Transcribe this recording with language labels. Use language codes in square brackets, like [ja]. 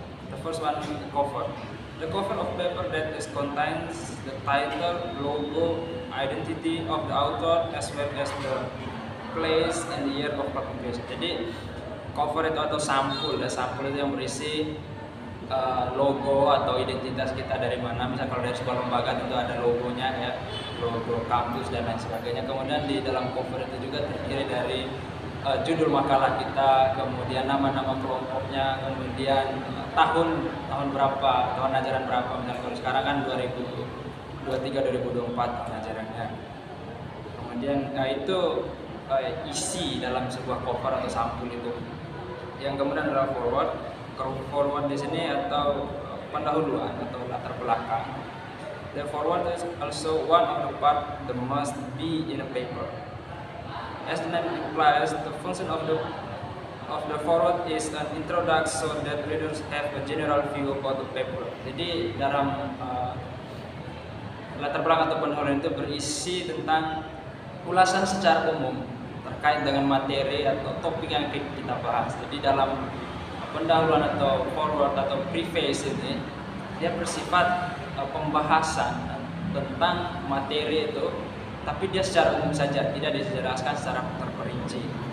[en] The first one is the cover. The cover of paper that is contains the title, logo, identity of the author, as well as the place and the year of publication. [id] Jadi cover itu atau sampul, sampul itu yang berisi logo atau identitas kita dari mana. Misal kalau dari sebuah lembaga tentu ada logonya ya, logo kampus dan lain sebagainya. Kemudian di dalam cover itu juga terdiri dari judul makalah kita, kemudian nama-nama kelompoknya, kemudian tahun berapa, tahun ajaran berapa. Misalnya kalau sekarang kan 2023-2024 tahun ajarannya. Kemudian itu isi dalam sebuah cover atau sampul itu. Yang kemudian adalah forward. Forward di sini atau pendahuluan atau latar belakang. [en] The forward is also one of the part that must be in a paper. As the name implies, the function of the forward is an introduction so that readers have a general view about the paper. [id] Jadi dalam latar belakang atau pendahuluan itu berisi tentang ulasan secara umum terkait dengan materi atau topik yang kita bahas. Jadi dalam pendahuluan atau forward atau preface ini dia bersifat pembahasan tentang materi itu, tapi dia secara umum saja, tidak dijelaskan secara terperinci.